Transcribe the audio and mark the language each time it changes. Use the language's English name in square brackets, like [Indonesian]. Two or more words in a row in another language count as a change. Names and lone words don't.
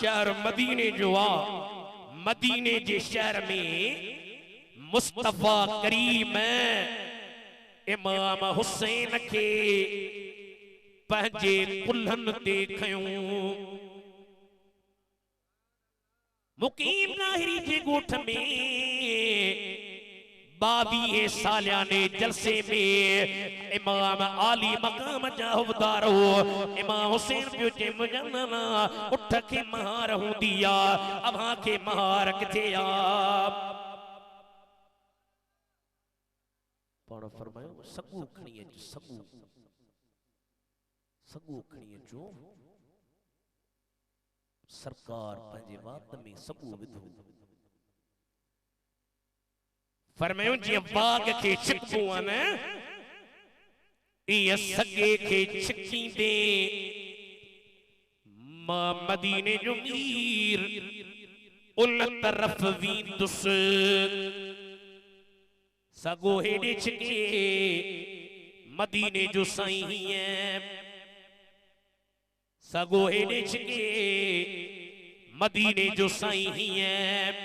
[Sindhi] शहर मदीने जो आ, मदीने जे शहर में मुस्तफा करीम इमाम हुसैन के पंहिंजे कुल्हनि ते खयूं। मुकीम नाहिरी जे ॻोठ में 22 सालियाने जलसे में इमाम आली मकाम जा हुवदार हो इमाम हुसैन पियो चे मुजन्ना उठ के महार हूंदी आ, अव्हां के महार किथे आ? पाण फरमायो सगू खणी अच, सगू सगू खणी अचो। सरकार पंहिंजे वात में सगू विधो। फरमायो जीअं बाग के छिकबो आहे न, इह सगे के छिकींदे मां मदीने जो मीर उन तरफ वींदुसि। सगो हेॾे छिके मदीने जो साईं हीअं, सगो हेॾे छिके मदीने जो साईं हीअं।